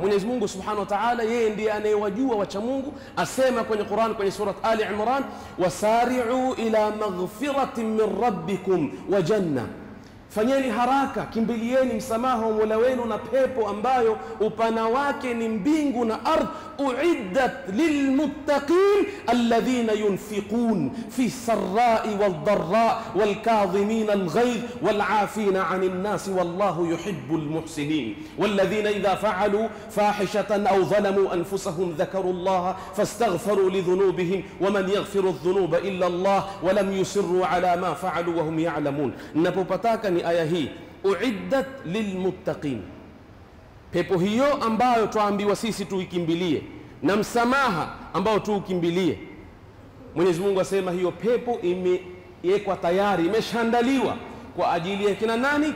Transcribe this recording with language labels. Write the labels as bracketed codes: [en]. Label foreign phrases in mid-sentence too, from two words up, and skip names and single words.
[sw] Mwenyezi Mungu [ar] سبحانه وتعالى [sw] yeye ndiye anayewajua wacha Mungu. Asema kwenye Qur'an kwenye surat Ali Imran, [ar] وسارعوا إلى مغفرة من ربكم وجنة, [sw] fanyeni haraka, kimbilieni msamaha wa Mola wenu na pepo ambayo upana wake ni mbingu na ardhi. [ar] أعدت للمتقين الذين ينفقون في السراء والضراء والكاظمين الغيظ والعافين عن الناس والله يحب المحسنين. والذين إذا فعلوا فاحشة أو ظلموا أنفسهم ذكروا الله فاستغفروا لذنوبهم ومن يغفر الذنوب إلا الله ولم يصروا على ما فعلوا وهم يعلمون. [sw] Ninapopataka ni aya hii, [ar] أعدت للمتقين, [sw] pepo hiyo ambayo tuambiwa sisi tuikimbilie na msamaha ambao tuukimbilie. Mwenyezi Mungu asema hiyo pepo imewekwa tayari, imeshaandaliwa kwa ajili ya kina nani?